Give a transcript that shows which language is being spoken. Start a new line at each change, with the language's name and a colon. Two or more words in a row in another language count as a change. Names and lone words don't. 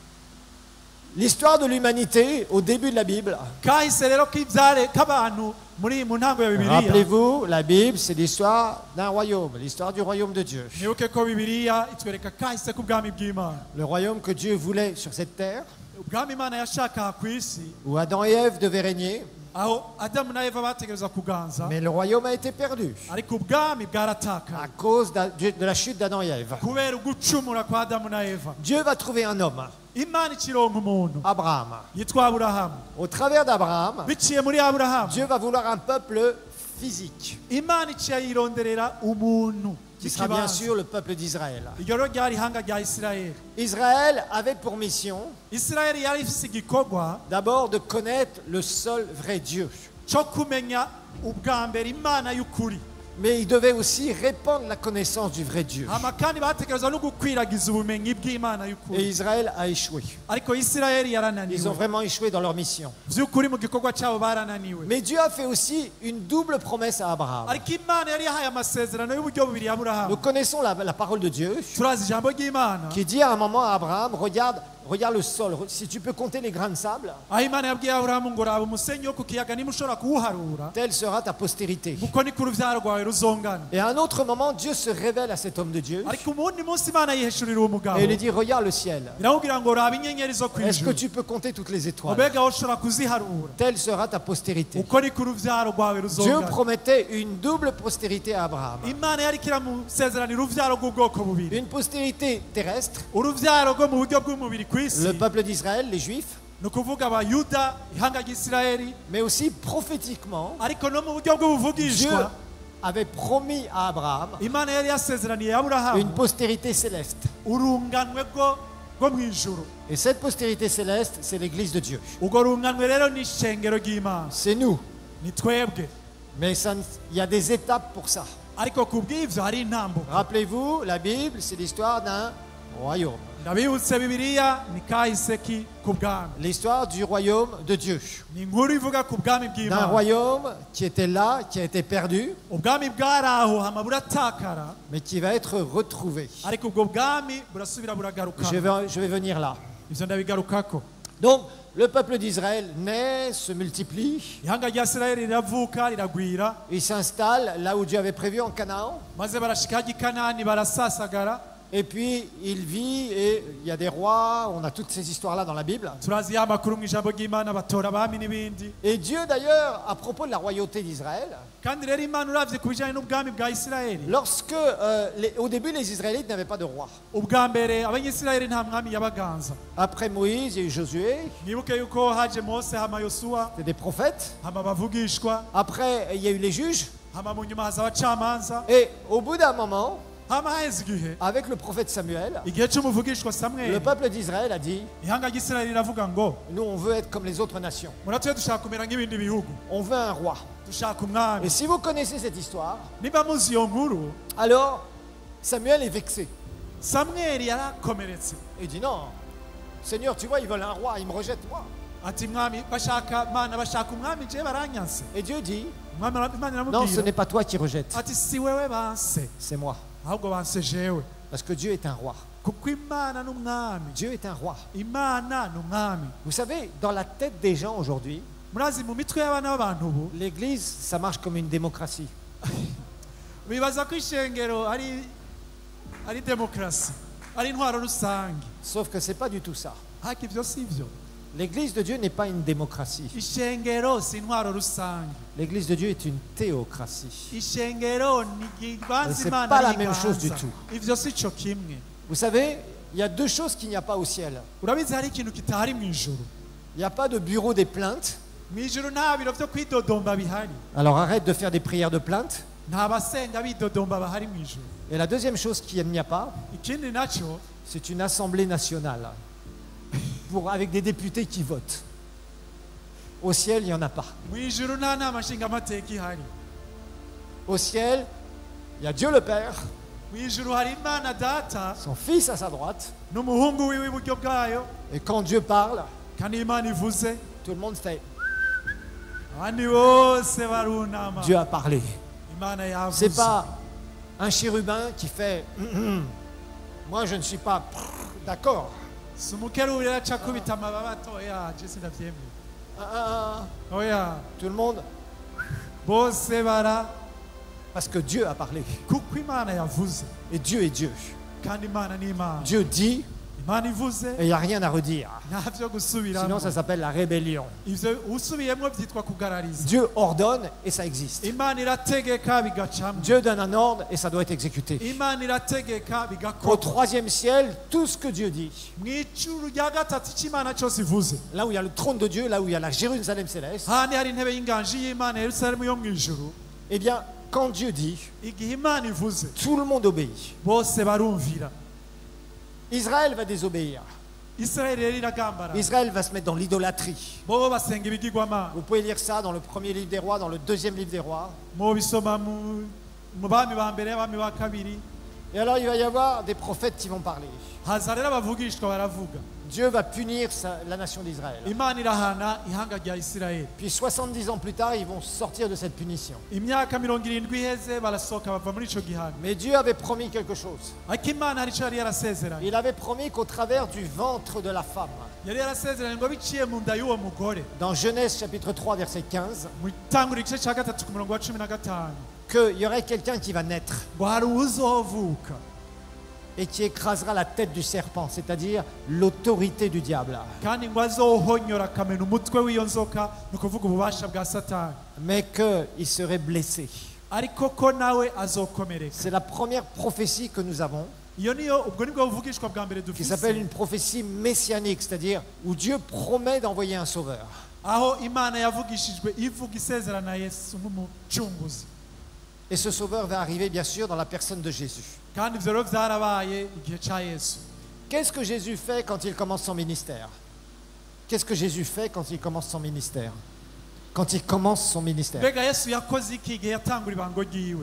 French: L'histoire de l'humanité, au début de la Bible,
Rundi: kahise rero k'abantu mu ntango ya bibiliya
French: rappelez-vous, la Bible, c'est l'histoire d'un royaume, l'histoire du royaume de Dieu.
Rundi: nibuke ko bibiliya itwereka kahise k'ubwami bw'Imana
French: Le royaume que Dieu voulait sur cette terre,
Rundi: ubwami Imana yashakaga ku isi
French: où Adam et Ève devaient régner,
Rundi: aho Adamu na Eva bategereza kuganza
French: mais le royaume a été perdu
Rundi: ariko ubwami
French: à
Rundi: bwaratakaye
French: cause de la chute d'Adam et Ève.
Rundi: kubera ugucumura kwa Adamu na Eva
French: Dieu va trouver un homme,
Rundi: Imana ikironka umuntu
French: Abraham.
Rundi: yitwa Aburahamu
French: Au travers d'Abraham,
Rundi: biciye muri Aburahamu
French: Dieu va vouloir un peuple physique,
Rundi: Imana iciye yironderera umuntu
French: qui sera bien
Rundi: ikibanza.
French: sûr le peuple d'Israël.
Rundi: iryo rero ryari ihanga rya Isirayeli
French: Israël avait pour mission
Rundi: Isirayeli yari ifise igikorwa
French: d'abord de connaître le seul vrai Dieu.
Rundi: cyo kumenya ubwa mbere Imana y'ukuri
French: Mais il devait aussi répandre la connaissance du vrai Dieu.
Rundi: hama kandi bategereza no gukwiragiza ubumenyi bw'Imana
French: Et
Rundi: y'ukuri
French: Israël a échoué.
Rundi: ariko Isirayeli
French: Ils ont
Rundi: yarananiwe
French: vraiment échoué dans leur mission.
Rundi: vy'ukuri mu gikorwa cyabo barananiwe
French: Mais Dieu a fait aussi une double promesse à Abraham.
Rundi: ariko Imana yari yahaye amasezerano y'uburyo bubiri ya
French: Nous
Rundi: Aburahamu
French: connaissons la parole de Dieu
Rundi: turazi ijambo ry'Imana
French: qui dit à un moment à Abraham, regarde le sol, si tu peux compter les grains de sable,
Rundi: aho Imana yabwiye Aburahamu ngo raba umusenyi wo ku kiyaga niba ushobora kuwuharura
French: telle sera ta postérité.
Rundi: uko niko uruvyaro rwawe ruzongana
French: Et à un autre moment, Dieu se révèle à cet homme de Dieu
Rundi: ariko umundi munsi Imana yiheshurira uwo mugabo
French: et il lui dit, regarde le ciel.
Rundi: iramubwira ngo raba inyenyeri zo
French: Est-ce que
Rundi: kw'ijuru
French: tu peux compter toutes les étoiles?
Rundi: ubega aho ushobora kuziharura
French: Telle sera ta postérité.
Rundi: uko niko uruvyaro rwawe
French: Dieu
Rundi: ruzongana
French: promettait une double postérité à Abraham.
Rundi: Imana yari kiramusezeranira uruvyaro rw'ubwoko bubiri
French: Une postérité terrestre,
Rundi: uruvyaro rwo mu buryo bw'umubiri ku isi
French: le peuple d'Israël, les Juifs,
Rundi: ni ukuvuga abayuda ihanga ry'Isirayeli
French: mais aussi prophétiquement,
Rundi: ariko no mu buryo
French: Dieu
Rundi: bw'ubuvugishwa
French: avait promis à Abraham
Rundi: Imana yari yasezeraniye
French: une
Rundi: Aburahamu
French: postérité céleste.
Rundi: urunganwe rwo mu ijuru
French: Et cette postérité céleste, c'est l'Église de Dieu.
Rundi: urwo runganwe rero ni ishengero ry'Imana
French: C'est nous.
Rundi: ni twebwe
French: Mais il y a des étapes pour ça.
Rundi: ariko ku bw'ivyo hari intambuko
French: Rappelez-vous, la Bible, c'est l'histoire d'un royaume.
Rundi: ndabibutse bibiliya ni kahise ki ku bwami
French: L'histoire du royaume de Dieu.
Rundi: ni inkuru ivuga ku bwami
French: D'un
Rundi: bw'Imana
French: royaume qui était là, qui a été perdu,
Rundi: ubwami bwari aho hama buratakara
French: mais qui va être retrouvé.
Rundi: ariko ubwo bwami burasubira buragaruka
French: Je vais venir là.
Rundi: ivyo ndabigarukako
French: Donc, le peuple d'Israël naît, se multiplie,
Rundi: ihanga rya Isirayeli riravuka riragwira
French: il s'installe là où Dieu avait prévu en Canaan,
Rundi: maze barashika hajya i Kanani barasasagara
French: et puis il vit et il y a des rois, on a toutes ces histoires-là dans la Bible.
Rundi: turazi ya makuru mu ijambo ry'Imana batora abami n'ibindi
French: Et Dieu d'ailleurs, à propos de la royauté d'Israël,
Rundi: kandi rero Imana uravye ku bijanye n'ubwami bwa Isirayeli
French: lorsque au début les Israélites n'avaient pas de roi.
Rundi: ubwa mbere abanyisirayeli nta mwami yabaganza
French: Après Moïse, il y a eu Josué,
Rundi: mwibuke yuko haje Mose hama Yosuwa
French: c'était des prophètes.
Rundi: hama bavugishwa
French: Après, il y a eu les juges.
Rundi: hama mu nyuma haza abacamanza
French: Et au bout d'un moment,
Rundi: hama haheze igihe
French: avec le prophète Samuel,
Rundi: igihe c'umuvugishwa
French: le
Rundi: Samweli
French: peuple d'Israël a dit,
Rundi: ihanga ry'Isirayeli riravuga ngo
French: nous on veut être comme les autres nations.
Rundi: muratuye dushaka kumera nk'ibindi bihugu
French: On veut un roi.
Rundi: dushaka umwami
French: Et si vous connaissez cette histoire,
Rundi: niba muzi iyo nkuru
French: alors Samuel est vexé.
Rundi: Samweli yarakomeretse
French: Il dit non, Seigneur, tu vois, ils veulent un roi, ils me rejettent moi.
Rundi: ati mwami bashaka mana bashaka umwami je baranyanse
French: Et Dieu dit,
Rundi: Imana
French: non, ce
Rundi: iramubwira
French: n'est pas toi qui rejettes,
Rundi: ati si wewe banse
French: c'est moi.
Rundi: ahubwo banse jewe
French: Parce que Dieu est un roi.
Rundi: kuko Imana n'umwami
French: Dieu est un roi.
Rundi: Imana n'umwami
French: Vous savez, dans la tête des gens aujourd'hui,
Rundi: murazi mu mitwe y'abana b'abantu ubu
French: l'Église, ça marche comme une démocratie.
Rundi: bibaza ko ishengero ari demokarasi ari intwaro rusange
French: Sauf que c'est pas du tout ça.
Rundi: ariko ivyo si vyo
French: L'église de Dieu n'est pas une démocratie.
Rundi: ishengero si intwaro rusange.
French: L'église de Dieu est une théocratie.
Rundi: Ishengero ni igibanza
French: C'est
Rundi: Imana
French: pas la même chose du
Rundi: yiganza.
French: tout.
Rundi: Ivyo si cyo kimwe.
French: Vous savez, il y a deux choses qu'il n'y a pas au ciel.
Rundi: Urabizi hari ikintu kitahari mu ijuru.
French: Il n'y a pas de bureau des plaintes.
Rundi: Mu ijuru nta biro vyo kwidodomba bihari.
French: Alors arrête de faire des prières de plainte.
Rundi: Nta basenga bidodomba bahari mu ijuru.
French: Et la deuxième chose qu'il n'y a pas,
Rundi: Ikindi naco
French: c'est une assemblée nationale avec des députés qui votent. Au ciel, il n'y en a pas.
Rundi: mu ijuru nta nama nshingamateka ihari.
French: Au ciel, il y a Dieu le Père,
Rundi: Mu ijuru hari Imana Data
French: son Fils à sa droite.
Rundi: n'umuhungu wiwe iburyo bwayo,
French: Et quand Dieu parle,
Rundi: kandi Imana ivuze
French: tout le monde fait
Rundi: abandi bose barunama.
French: Dieu a parlé.
Rundi: Imana yavuze.
French: C'est pas un chérubin qui fait moi je ne suis pas d'accord.
Rundi: si umukerubi rero aca akubita amababa atoya je sindavyemeye. Ah, Oya,
French: tout le monde,
Rundi: bose bara
French: parce que Dieu a parlé.
Rundi: kuko Imana yavuze,
French: Et Dieu est Dieu.
Rundi: kandi Imana ni Imana.
French: Dieu dit
Rundi: Imana ivuze
French: et il n'y a rien à redire.
Rundi: nta vyo
French: Sinon
Rundi: gusubiramo.
French: ça s'appelle la rébellion.
Rundi: Ivyo usubiyemwo vyitwa kugarariza.
French: Dieu ordonne et ça existe.
Rundi: Imana irategeka bigacamwo.
French: Dieu donne un ordre et ça doit être exécuté.
Rundi: Imana irategeka
French: Au
Rundi: bigakorwa.
French: troisième ciel, tout ce que Dieu dit,
Rundi: Mw'icuru rya gatatu c'Imana cose ivuze,
French: là où il y a le trône de Dieu, là où il y a la Jérusalem céleste,
Rundi: handi hari intebe y'inganji y'Imana Yerusalemu yo mw'ijuru.
French: eh bien, quand Dieu dit,
Rundi: Igihe Imana ivuze
French: tout le monde obéit.
Rundi: bose barumvira.
French: Israël va désobéir.
Rundi: Isirayeli rero iragambara,
French: Israël va se mettre dans l'idolâtrie.
Rundi: bobo basenga ibigirwamana.
French: Vous pouvez lire ça dans le premier livre des rois, dans le deuxième livre des rois.
Rundi: Mubisoma mu bami ba mbere abami ba kabiri.
French: Et alors il va y avoir des prophètes qui vont parler.
Rundi: Haza rero abavugishwa baravuga.
French: Dieu va punir la nation d'Israël.
Rundi: Imana irahana ihanga rya Isirayeli.
French: Puis 70 ans plus tard, ils vont sortir de cette punition.
Rundi: Imyaka 70 iheze barasohoka bava muri ico gihanga.
French: Mais Dieu avait promis quelque chose.
Rundi: Ariko Imana hari ico yari yarasezeranye.
French: Il avait promis qu'au travers du ventre de la femme,
Rundi: Yari yarasezeranye ngo biciye mu nda y'uwo mugore.
French: dans Genèse chapitre 3 verset 15,
Rundi: Mu itanguriro igice ca gatatu ku murongo wa 15,
French: qu'il y aurait quelqu'un qui va naître
Rundi: ngo hari uwuzovuka
French: et qui écrasera la tête du serpent, c'est-à-dire l'autorité du diable.
Rundi: kandi ngo azohonyora akamena umutwe w'iyo nzoka, ni ukuvuga ububasha bwa Satani,
French: Mais qu'il serait blessé.
Rundi: ariko ko nawe azokomereka.
French: C'est la première prophétie que nous avons,
Rundi: Iyo niyo ubwo nibwo buvugishwa bwa mbere
French: qui s'appelle
Rundi: dufise,
French: une prophétie messianique, c'est-à-dire où Dieu promet d'envoyer un sauveur.
Rundi: aho Imana yavugishijwe ivuga isezerana Yesu nk'umucunguzi,
French: Et ce sauveur va arriver bien sûr dans la personne de Jésus.
Rundi: kandi ivyo rero vyarabaye igihe ca Yesu.
French: Qu'est-ce que Jésus fait quand il commence son ministère? Qu'est-ce que Jésus fait quand il commence son ministère? Quand il commence son ministère,
Rundi: Mbega Yesu yakoze iki igihe yatangura ibango ryiwe?